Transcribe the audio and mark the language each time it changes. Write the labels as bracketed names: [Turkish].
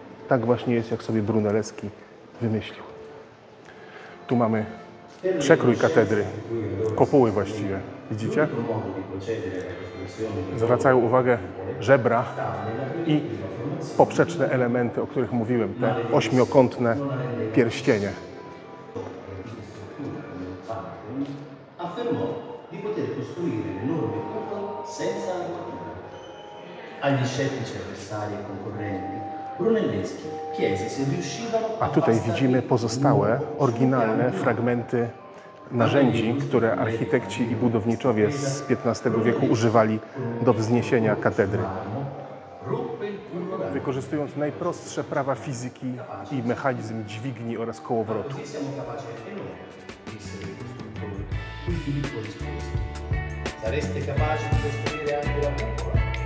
[Polish] Tak właśnie jest, jak sobie Brunelleschi wymyślił. Tu mamy przekrój katedry, kopuły właściwie. Widzicie? Zwracają uwagę żebra i poprzeczne elementy, o których mówiłem, te ośmiokątne pierścienie. [Italian] Affermò di poter costruire l'enorme cupolo senza armatura. Agli scettici avversari e concorrenti, Brunelleschi chiese se riuscivano [Polish] A tutaj widzimy pozostałe, oryginalne fragmenty narzędzi, które architekci i budowniczowie z XV wieku używali do wzniesienia katedry. Wykorzystując najprostsze prawa fizyki i mechanizm dźwigni oraz kołowrotu. [Italian] Filippo rispose: sareste capaci di costruire anche la cupola?